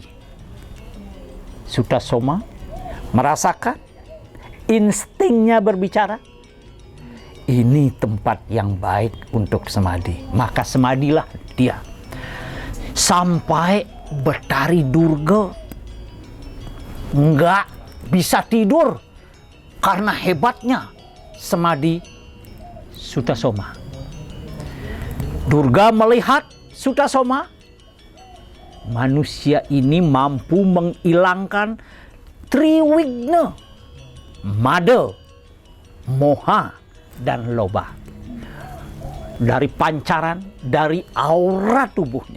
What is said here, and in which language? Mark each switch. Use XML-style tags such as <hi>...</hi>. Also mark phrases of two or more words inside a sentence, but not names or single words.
<id>Sutasoma merasakan instingnya berbicara. Ini tempat yang baik untuk semadi. Maka semadilah dia. Sampai Betari Durga nggak bisa tidur karena hebatnya semadi Sutasoma. Durga melihat Sutasoma, manusia ini mampu menghilangkan triwigna, mada, moha, dan loba dari pancaran, dari aura tubuhnya.</id>